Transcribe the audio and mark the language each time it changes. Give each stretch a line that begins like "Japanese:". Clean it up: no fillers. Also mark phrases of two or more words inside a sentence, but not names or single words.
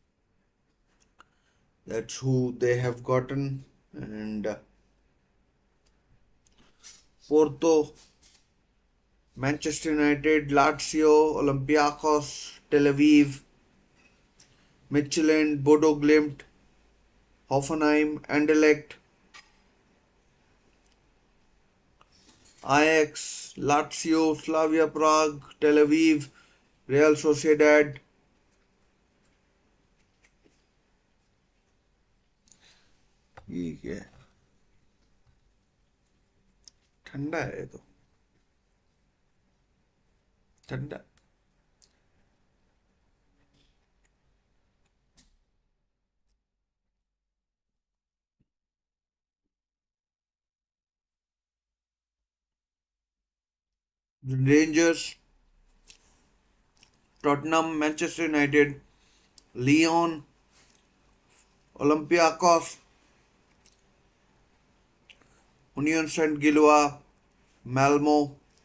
English: That's who they have gotten, and Porto, Manchester United, Lazio, Olympiacos, Tel Aviv, Michelin, Bodo Glimt, Hoffenheim, Anderlecht, Ajax, Lazio, Slavia Prague, Tel Aviv, Real Sociedad.
Hindi: ठीक है, ठंडा है तो ठंडा.
English: Rangers, Tottenham, Manchester United, Lyon, Olympiacos, Union Saint Gilloise, Malmo,